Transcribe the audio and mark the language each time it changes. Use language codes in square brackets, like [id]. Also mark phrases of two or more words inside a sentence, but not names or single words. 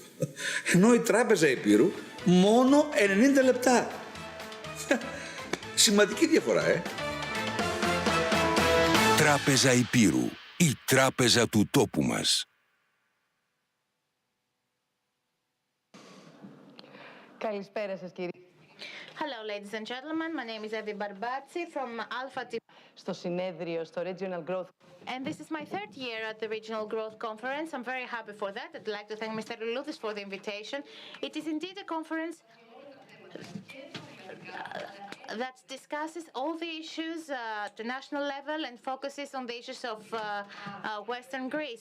[el] Ενώ η Τράπεζα Υπήρου μόνο 90 λεπτά. Σημαντική διαφορά, Τράπεζα Υπήρου. Η τράπεζα του τόπου μας. Καλησπέρα σας, κύριε. [en] Hello, ladies and gentlemen. My name is Evi Barbatsi from Alpha Team. [el] Στο συνέδριο, στο Regional Growth. [en] And this is my third year at the Regional Growth Conference. I'm very happy for that. I'd like to thank Mr. Loulis for the invitation. It is indeed a conference that discusses all the issues at the national level and focuses on the issues of Western Greece.